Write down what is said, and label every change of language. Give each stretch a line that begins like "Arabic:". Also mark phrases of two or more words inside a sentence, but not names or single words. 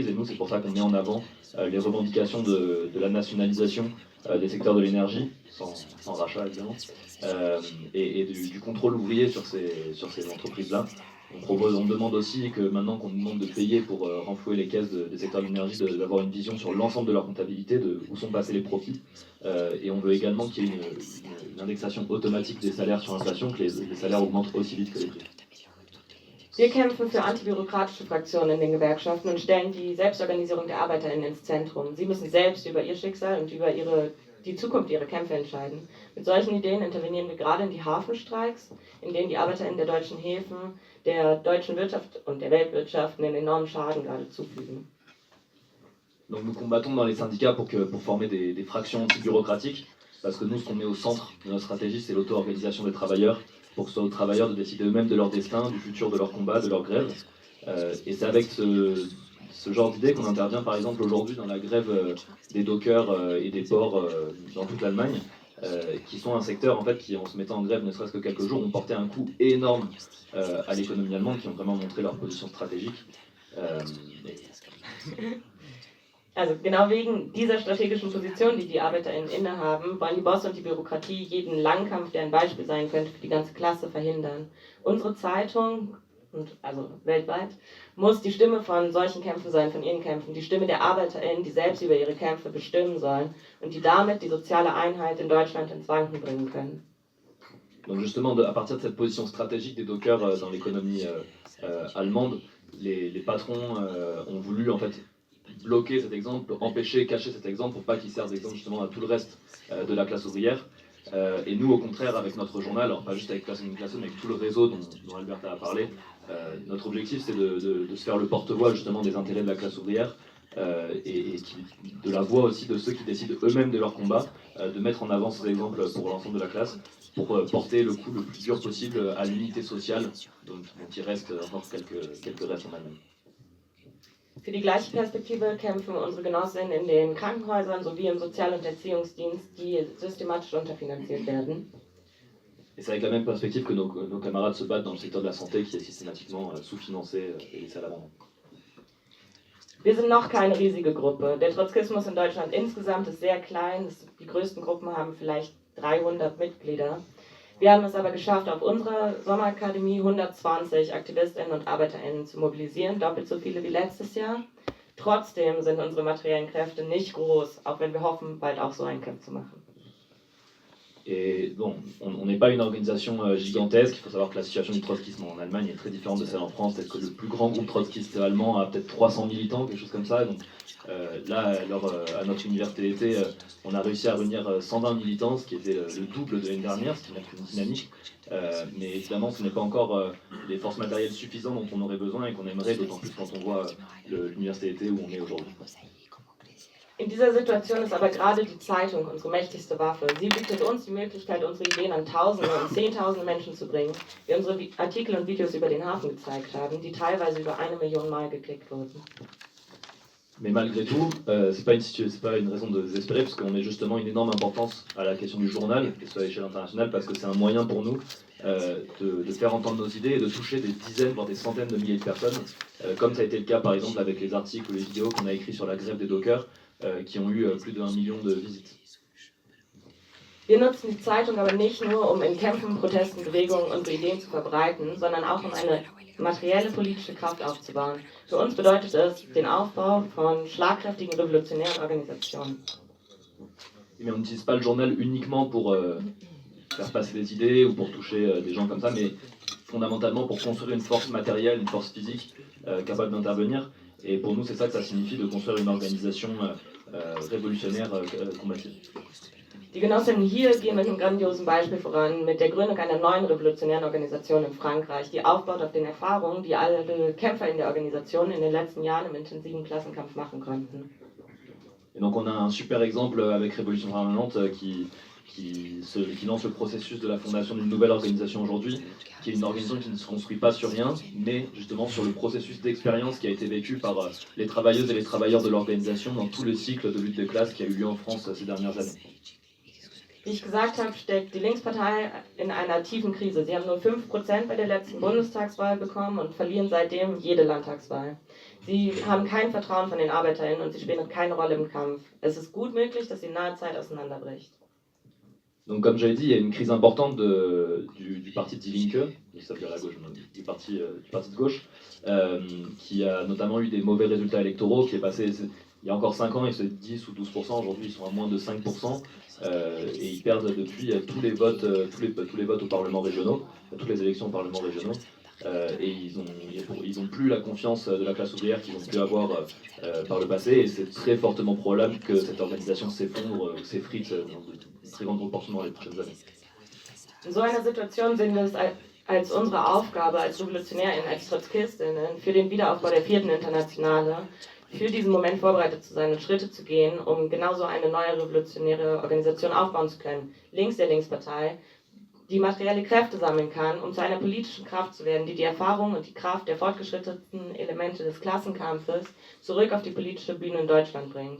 French: Et nous, c'est pour ça qu'on met en avant les revendications de la nationalisation des secteurs de l'énergie, sans rachat évidemment, et du contrôle ouvrier sur ces entreprises-là. On demande aussi que maintenant qu'on nous demande de payer pour renflouer les caisses des secteurs de l'énergie, d'avoir une vision sur l'ensemble de leur comptabilité, de où sont passés les profits. Et on veut également qu'il y ait une indexation automatique des salaires sur l'inflation, que les salaires augmentent aussi vite que les prix.
German: Wir kämpfen für antibürokratische Fraktionen in den Gewerkschaften und stellen die Selbstorganisierung der ArbeiterInnen ins Zentrum. Sie müssen selbst über ihr Schicksal und über die Zukunft ihrer Kämpfe entscheiden. Mit solchen Ideen intervenieren wir gerade in die Hafenstreiks, in denen die ArbeiterInnen der deutschen Häfen, der deutschen Wirtschaft und der Weltwirtschaft einen enormen Schaden gerade zufügen.
French: Donc nous combattons dans les syndicats pour former des fractions anti-bureaucratiques, parce que nous, ce qu'on met au centre de notre stratégie, c'est l'auto-organisation des travailleurs, pour que ce soit aux travailleurs de décider eux-mêmes de leur destin, du futur de leur combat, de leur grève. Et c'est avec ce genre d'idée qu'on intervient par exemple aujourd'hui dans la grève des dockers et des ports dans toute l'Allemagne, qui sont un secteur en fait qui, en se mettant en grève ne serait-ce que quelques jours, ont porté un coup énorme à l'économie allemande, qui ont vraiment montré leur position stratégique.
German: Also genau wegen dieser strategischen Position, die die ArbeiterInnen innehaben, wollen die Bosse und die Bürokratie jeden Langkampf, der ein Beispiel sein könnte für die ganze Klasse, verhindern. Unsere Zeitung, also weltweit, muss die Stimme von solchen Kämpfen sein, von ihren Kämpfen, die Stimme der ArbeiterInnen, die selbst über ihre Kämpfe bestimmen sollen und die damit die soziale Einheit in Deutschland ins Wanken bringen können.
French: Donc justement, à partir de cette position stratégique des dockers dans l'économie allemande, les patrons ont voulu en fait bloquer cet exemple, empêcher, cacher cet exemple pour pas qu'il serve d'exemple justement à tout le reste de la classe ouvrière. Et nous, au contraire, avec notre journal, alors pas juste avec Classe, mais avec tout le réseau dont Alberta a parlé, notre objectif c'est de se faire le porte-voix justement des intérêts de la classe ouvrière et de la voix aussi de ceux qui décident eux-mêmes de leur combat, de mettre en avant ces exemples pour l'ensemble de la classe, pour porter le coup le plus dur possible à l'unité sociale dont il reste encore quelques restes en Allemagne.
German: Für die gleiche Perspektive kämpfen unsere Genossinnen in den Krankenhäusern sowie im Sozial- und Erziehungsdienst, die systematisch unterfinanziert werden.
French: Et c'est avec la même perspective que nos camarades se battent dans le secteur de la santé qui est systématiquement sous-financé et laissé à l'abandon.
German: Wir sind noch keine riesige Gruppe. Der Trotzkismus in Deutschland insgesamt ist sehr klein. Die größten Gruppen haben vielleicht 300 Mitglieder. Wir haben es aber geschafft, auf unserer Sommerakademie 120 AktivistInnen und ArbeiterInnen zu mobilisieren, doppelt so viele wie letztes Jahr. Trotzdem sind unsere materiellen Kräfte nicht groß, auch wenn wir hoffen, bald auch so einen Camp zu machen.
French: Et bon, on n'est pas une organisation gigantesque. Il faut savoir que la situation du trotskisme en Allemagne est très différente de celle en France. Peut-être que le plus grand groupe trotskiste allemand a peut-être 300 militants, quelque chose comme ça. Donc là, à notre université d'été, on a réussi à réunir 120 militants, ce qui était le double de l'année dernière, ce qui montre une dynamique. Mais évidemment, ce n'est pas encore les forces matérielles suffisantes dont on aurait besoin et qu'on aimerait, d'autant plus quand on voit l'université d'été où on est aujourd'hui.
German: In dieser Situation ist aber gerade die Zeitung unsere mächtigste Waffe. Sie bietet uns die Möglichkeit, unsere Ideen an Tausende und Zehntausende Menschen zu bringen, wie unsere Artikel und Videos über den Hafen gezeigt haben, die teilweise über 1 Million Mal geklickt wurden.
French: Mais malgré tout, c'est pas une raison de désespérer, parce qu'on met justement une énorme importance à la question du journal, que ce soit à l'échelle internationale, parce que c'est un moyen pour nous de faire entendre nos idées et de toucher des dizaines, voire des centaines de milliers de personnes, comme ça a été le cas par exemple avec les articles ou les vidéos qu'on a écrits sur la grève des dockers, qui ont eu plus de 1 million de visites.
German: Wir nutzen die Zeitung aber nicht nur, um in Kämpfen, Protesten, Bewegungen unsere Ideen zu verbreiten, sondern auch um eine materielle politische Kraft aufzubauen. Für uns bedeutet es den Aufbau von schlagkräftigen revolutionären Organisationen.
French: mais on n'utilise pas le journal uniquement pour faire passer des idées ou pour toucher des gens comme ça, mais fondamentalement pour construire une force matérielle, une force physique capable d'intervenir. Et pour nous, c'est ça que ça signifie de construire une organisation révolutionnaire combative.
German: Die Genossinnen hier gehen mit einem grandiosen Beispiel voran, mit der Gründung einer neuen revolutionären Organisation in Frankreich, die aufbaut auf den Erfahrungen, die alle Kämpfer in der Organisation in den letzten Jahren im intensiven Klassenkampf machen konnten.
French: Et donc on a un super exemple avec Révolution Permanente qui lance le processus de la fondation d'une nouvelle organisation aujourd'hui, qui est une organisation qui ne se construit pas sur rien, mais justement sur le processus d'expérience qui a été vécu par les travailleuses et les travailleurs de l'organisation dans tout le cycle de lutte des classes qui a eu lieu en France ces dernières années.
German: Wie ich gesagt habe, steckt die Linkspartei in einer tiefen Krise. Sie haben nur 5% bei der letzten Bundestagswahl bekommen und verlieren seitdem jede Landtagswahl. Sie haben kein Vertrauen von den ArbeiterInnen und sie spielen keine Rolle im Kampf. Es ist gut möglich, dass sie in naher Zeit auseinanderbricht.
French: Donc comme j'avais dit, il y a une crise importante du parti Die Linke, qui s'appelle la gauche, du parti de gauche, qui a notamment eu des mauvais résultats électoraux, qui est passé, il y a encore 5 ans, ils étaient 10 ou 12%, aujourd'hui ils sont à moins de 5%, et ils perdent depuis tous les votes au Parlement régionaux, toutes les élections au Parlement régionaux, et ils ont plus la confiance de la classe ouvrière qu'ils ont pu avoir par le passé, et c'est très fortement probable que cette organisation s'effondre, s'effrite dans de très grandes proportions dans les prochaines années.
German: In so einer Situation sehen wir es als unsere Aufgabe als RevolutionärInnen, als TrotzkistInnen, für den Wiederaufbau der 4. Internationale, für diesen Moment vorbereitet zu sein und Schritte zu gehen, um genauso eine neue revolutionäre Organisation aufbauen zu können, links der Linkspartei, die materielle Kräfte sammeln kann, um zu einer politischen Kraft zu werden, die die Erfahrung und die Kraft der fortgeschrittenen Elemente des Klassenkampfes zurück auf die politische Bühne in Deutschland bringt.